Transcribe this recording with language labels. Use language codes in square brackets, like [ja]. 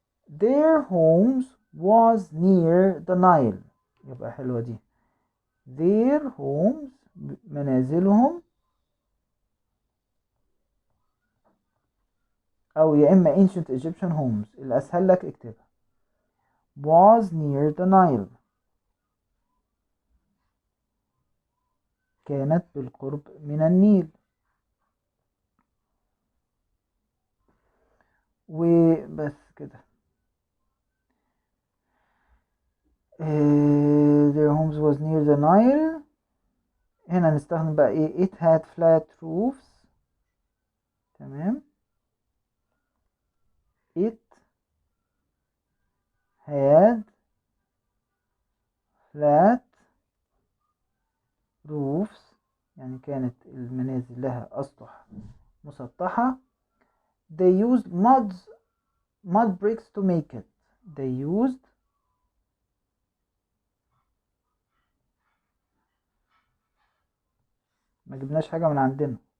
[en] their homes was near the Nile. [ar] يبقى حلوة دي. [en] their homes [ar] منازلهم، او يا اما [en] ancient Egyptian homes [ar] اللي اسهل لك اكتبها. [en] was near the Nile [ar] كانت بالقرب من النيل. وبس كده. [en] their homes was near the Nile. [ar] هنا نستخدم بقى ايه [en] it had flat roofs. [ar] تمام. [en] it had flat roofs [ar] يعني كانت المنازل لها أسطح مسطحة. [en] they used mud bricks to make it. they used [ar] ما جبناش حاجة من عندنا.